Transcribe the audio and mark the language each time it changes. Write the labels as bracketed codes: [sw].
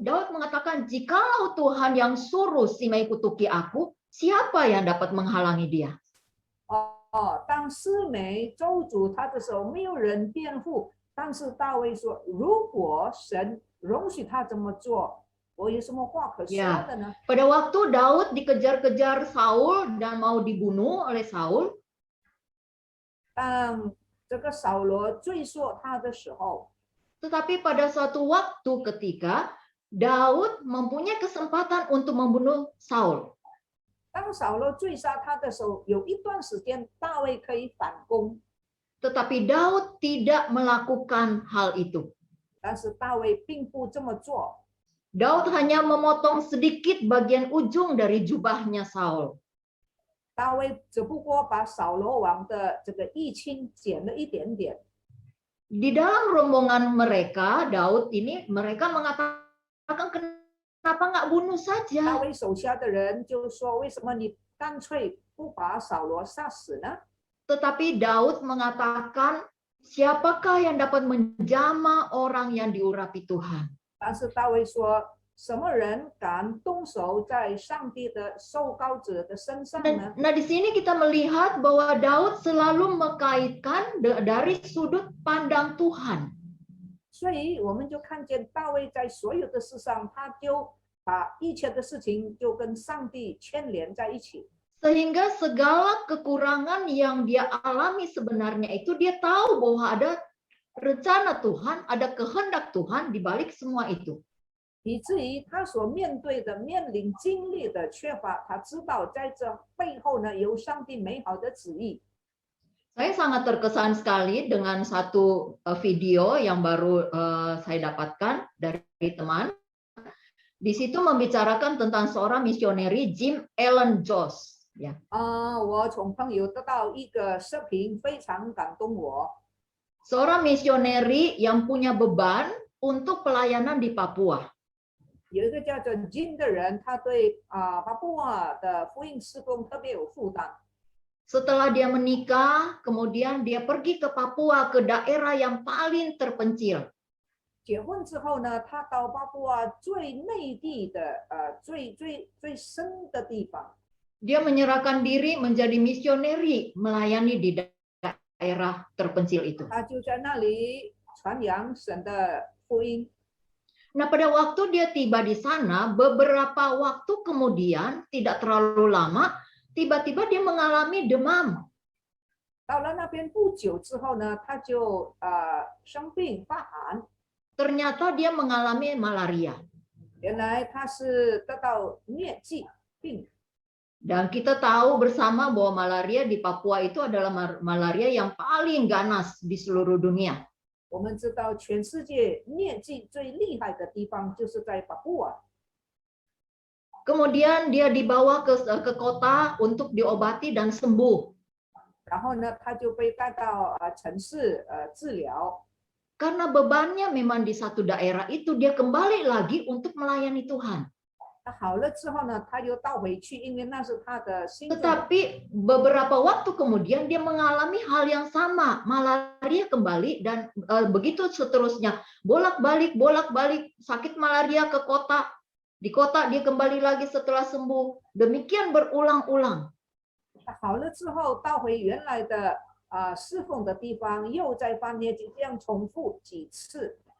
[id] Daud mengatakan, jikalau Tuhan yang suruh Simei kutuki aku, siapa yang dapat menghalangi dia? [zh] 当示每咒诅他的时候，没有人辩护。但是大卫说：“如果神容许他这么做，我有什么话可说的呢？” [id] Pada waktu Daud dikejar-kejar Saul dan mau dibunuh oleh Saul, [zh] 当这个扫罗追溯他的时候， [id] tetapi pada suatu waktu ketika Daud mempunyai kesempatan untuk membunuh Saul. [zh] 当扫罗追杀他的时候，有一段时间大卫可以反攻， [id] Tetapi Daud tidak melakukan hal itu. [zh] 但是大卫并不这么做。 [id] Daud hanya memotong sedikit bagian ujung dari jubahnya Saul. [zh] 大卫只不过把扫罗王的这个衣襟剪了一点点。 [id] Di dalam rombongan mereka, Daud ini mereka mengatakan kenapa nggak bunuh [zh] 大 [id] saja? [zh] 卫手下的人就说：“为什么你干脆不把扫罗杀死呢？” [id] Tetapi Daud mengatakan, siapakah yang dapat menjamah orang yang diurapi Tuhan? [zh] 但是大卫说：“什么人敢动手在上帝的受膏者的身上呢？” [id] Nah, di sini kita melihat bahwa Daud selalu mengkaitkan dari sudut pandang Tuhan. [zh] 所以我们就看见大卫在所有的事上，他就把一切的事情就跟上帝牵连在一起。 [id] Sehingga segala kekurangan yang dia alami sebenarnya itu dia tahu bahwa ada rencana Tuhan, ada kehendak Tuhan di balik semua itu. [zh] 以至于他所面对的、面临经历的缺乏，他知道在这背后呢有上帝美好的旨意。 [id] Saya sangat terkesan sekali dengan satu video yang baru saya dapatkan dari teman. Di situ membicarakan tentang seorang misioneri Jim Allen Jones. Ya. [zh] 我从朋友得到一个视频，非常感动我。 [id] Seorang misioneri yang punya beban untuk pelayanan di Papua. [zh] 有一个叫做 Jim 的人，他对巴布亚的福音事工特别有负担。 [id] Setelah dia menikah, kemudian dia pergi ke Papua, ke daerah yang paling terpencil. [zh] 结婚之后呢，他到巴布亚最内地的最深的地方。 [id] Dia menyerahkan diri menjadi misioneri melayani di daerah terpencil itu. [zh] 他就在那里传扬神的福音。 [id] Nah, pada waktu dia tiba di sana, beberapa waktu kemudian, tidak terlalu lama, tiba-tiba dia mengalami demam. [zh] 到了那边不久之后呢，他就生病发寒。 [id] Ternyata dia mengalami malaria. [zh] 原来他是得到疟疾病。 [id] Dan kita tahu bersama bahwa malaria di Papua itu adalah malaria yang paling ganas di seluruh dunia. [zh] 我们知道，全世界疟疾最厉害的地方就是在巴布亚。 [id] Kemudian dia dibawa ke kota untuk diobati dan sembuh. [zh] 然后呢，他就被带到城市治疗。 [id] Karena bebannya memang di satu daerah itu, dia kembali lagi untuk melayani Tuhan. [zh] 他好了之后呢，他又倒回去，因为那是他的心中。 [id] Tetapi beberapa waktu kemudian dia mengalami hal yang sama, malaria kembali dan begitu seterusnya. Bolak-balik, sakit malaria ke kota. Di kota dia kembali lagi setelah sembuh. Demikian berulang-ulang. [zh] 他好了之后，倒回原来的侍奉的地方，又在犯疟疾，这样重复几次。